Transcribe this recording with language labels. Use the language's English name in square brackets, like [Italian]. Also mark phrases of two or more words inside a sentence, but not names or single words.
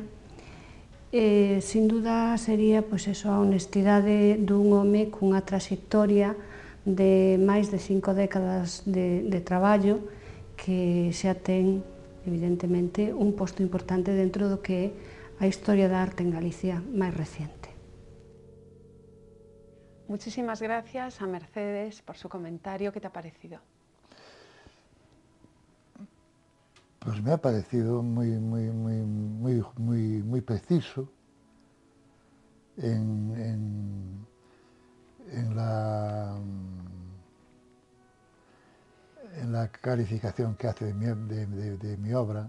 [Spanish] Sin duda [Galician] sería a honestidade dun home cunha traxectoria de máis de 5 décadas de traballo, que xa ten, evidentemente, un posto importante dentro do que é a historia da arte en Galicia máis reciente. [Spanish] Muchísimas gracias a Mercedes por su comentario. ¿Qué te ha parecido? Pues me ha parecido muy preciso en la calificación que hace de mi obra.